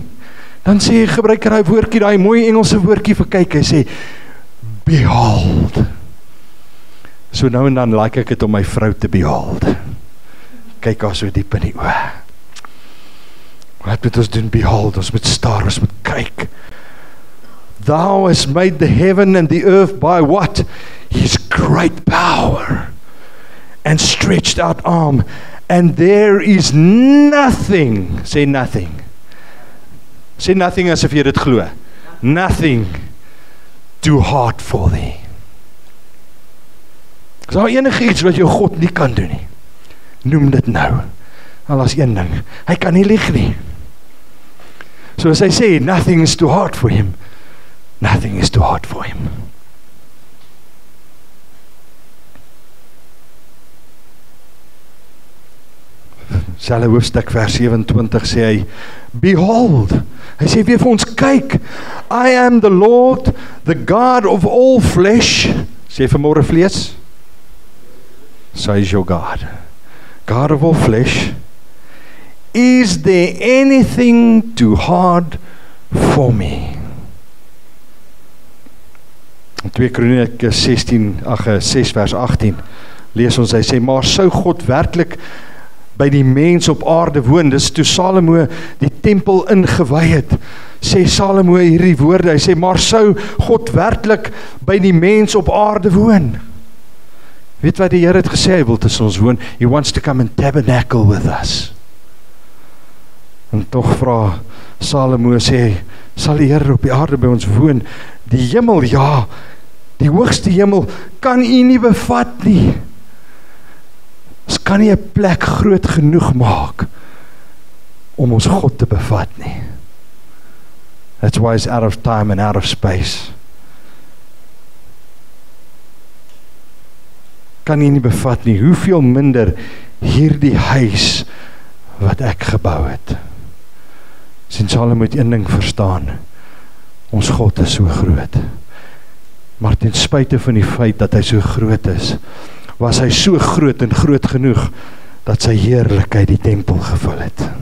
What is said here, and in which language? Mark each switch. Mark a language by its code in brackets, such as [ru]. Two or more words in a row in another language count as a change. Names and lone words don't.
[af] Dan sê hy, gebruik hy woordjie, daai mooi Engelse woordjie vir kyk, hy sê, behold. So nou en dan like ek het om my vrou te behold. Kyk haar so diep in die oë. Wat moet ons doen? Behold, ons moet staar, ons moet kyk. [en] Thou hast made the heaven and the earth by what? His great power and stretched out arm, and there is nothing, say nothing. Say nothing as if [af] jy dit glo. [en] Nothing too hard for thee. [af] Is daar enige iets wat jou God nie kan doen nie? Noem dit nou. Al as een ding. Hy kan nie lieg nie. Soos hy sê, [en] nothing is too hard for him. Nothing is too hard for him. [af] Selfe hoofstuk vers 27 sê hy, behold, hy sê weer vir ons, kyk, [en] I am the Lord, the God of all flesh, [af] sê vanmôre vlees, [en] so is your God, God of all flesh, is there anything too hard for me? [af] 2 Kronieke 6 vers 18, lees ons, hy sê, maar sou God werklik by die mens op aarde woon, dis toe Salomo die tempel ingewy het, sê Salomo hierdie woorde, hy sê, maar sou God werklik by die mens op aarde woon? Weet wat die Here het gesê, hy wil tussen ons woon, [en] he wants to come and tabernacle with us. [af] En tog vra Salomo, sê, sal die Here op die aarde by ons woon? Die hemel, ja, die hoogste hemel, kan u nie bevat nie. Ons kan nie 'n plek groot genoeg maak om ons God te bevat nie. [en] That's why it's out of time and out of space. [af] Kan nie bevat nie, hoeveel minder hierdie huis wat ek gebou het. Sien, Salomo moet een ding verstaan, ons God is so groot. Maar ten spyte van die feit dat hy so groot is, was hy so groot en groot genoeg, dat sy heerlikheid die tempel gevul het.